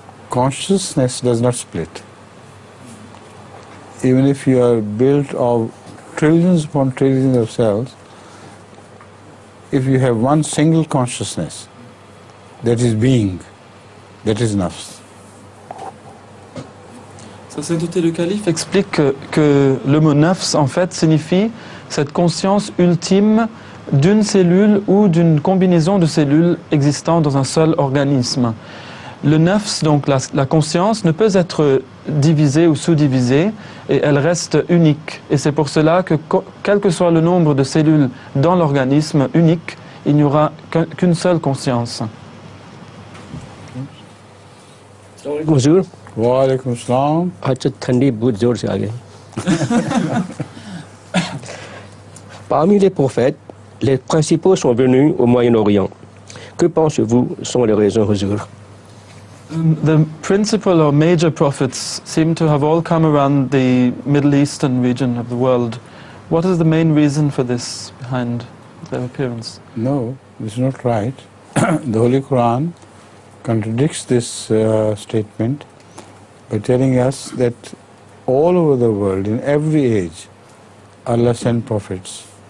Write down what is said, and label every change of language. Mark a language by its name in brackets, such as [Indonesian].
[English] Consciousness does not split. Even if you are built of trillions upon trillions of cells, if you have one single consciousness, that is being, that is nafs. [French] Saint-Outé le Calife explique que le mot nafs en fait signifie cette conscience ultime d'une cellule ou d'une combinaison de cellules existant dans un seul organisme. Le nafs, donc la conscience, ne peut être divisée ou sous-divisée et elle reste unique. Et c'est pour cela que, quel que soit le nombre de cellules dans l'organisme unique, il n'y aura qu'une seule conscience. [Hindi] Hazur [Arabic] Walaikum salam. [Hindi] आज तो ठंडी बहुत जोर से आ गई [French] Parmi les prophètes, les principaux sont venus au Moyen-Orient. Que pensez-vous sont les raisons, Huzour? [English] The principal or major prophets seem to have all come around the Middle Eastern region of the world. What is the main reason for this behind their appearance? No, this is not right. The Holy Quran contradicts this statement by telling us that all over the world, in every age, Allah sent prophets.